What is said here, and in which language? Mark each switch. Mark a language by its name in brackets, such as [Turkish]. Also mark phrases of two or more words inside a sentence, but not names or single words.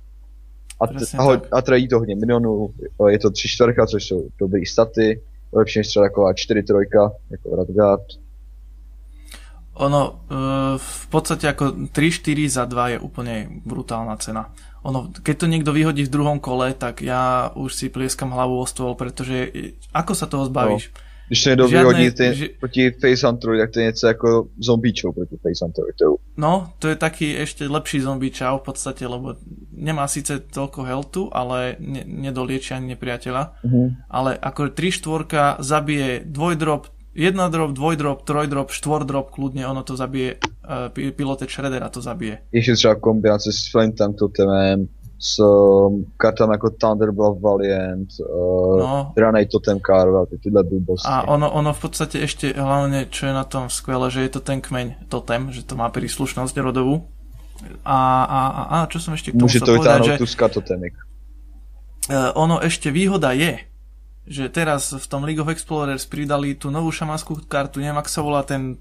[Czech] A tradí to hodně minionů, je to 3/4, což jsou dobrý staty, lepší než třeba taková 4/3, jako Radgard. [Slovak] Ono, v podstate ako 3-4 za 2 je úplne brutálna cena. Ono, keď to niekto vyhodí v druhom kole, tak ja už si plieskam hlavu o stôl, pretože ako sa toho zbavíš? No. [Czech] Když to někdo vyhodí proti Face Hunteru, tak to je něco jako zombie chow proti Face Hunteru. [Slovak] No, to je taký ešte lepší zombie chow v podstate, lebo nemá síce toľko healthu, ale nedoliečia ani nepriateľa. Ale ako 3/4 zabije dvojdrop, 1 drop, 2 drop, 3 drop, 4 drop, kľudne ono to zabije, Piloted Shreddera to zabije. [Czech] Ještě třeba kombinace s Flintam totemem, s kartami jako Thunderblood Valiant, Dranej Totem Carvel, tyhle blbosti. [Slovak] A ono v podstate ešte hlavne, čo je na tom skvelé, že je to ten kmeň totem, že to má príslušnosť rodovú. A čo som ešte k tomu chcel povedať, že... Môže to vytáhnuť tu skatotemik. Ono ešte výhoda je, že teraz v tom League of Explorers pridali tú novú šamanskú kartu, neviem, ak sa volá ten...